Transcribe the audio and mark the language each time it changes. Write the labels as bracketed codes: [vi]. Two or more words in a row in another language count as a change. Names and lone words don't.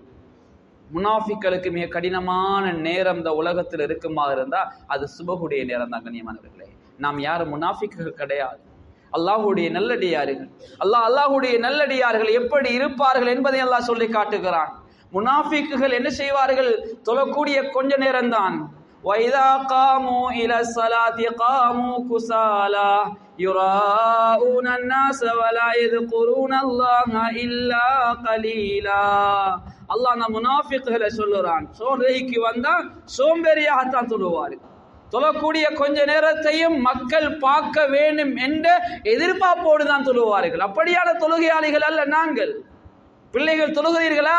[ta] முனாஃபிக்களுக்கு மிக கடினமான நேரம் இந்த உலகத்தில் இருக்குமா இருந்தா அது சுபகுடைய நேரம் தான். கண்ணியமானவர்களே, நாம் யாரும் முனாஃபிக்குகள் கிடையாது, அல்லாஹுடைய நல்லடியார்கள். அல்லாஹுடைய நல்லடியார்கள் எப்படி இருப்பார்கள் என்பதை அல்லாஹ் சொல்லி காட்டுகிறான். முனாஃபிக்குகள் என்ன செய்வார்கள்? தொழக்கூடிய கொஞ்ச நேரம் தான். [ar] وَإِذَا قَامُوا إِلَى الصَّلَاةِ قَامُوا كُسَالَى يُرَاءُونَ النَّاسَ وَلَا يَذْكُرُونَ اللَّهَ إِلَّا قَلِيلًا. [ta] அல்லாஹ் அந்த முனாஃபிக்குகளை சொல்லுறான், தொழுகைக்கு வந்தா சோம்பேறியாகத்தான் தொழுவார்கள், தொழக்கூடிய கொஞ்ச நேரத்தையும் மக்கள் பார்க்க வேண்டும் என்ற எதிர்பார்ப்போடு தான் தொழுவார்கள். அப்படியான தொழுகையாளிகள் அல்ல நாங்கள். பிள்ளைகள் தொழுகிறீர்களா?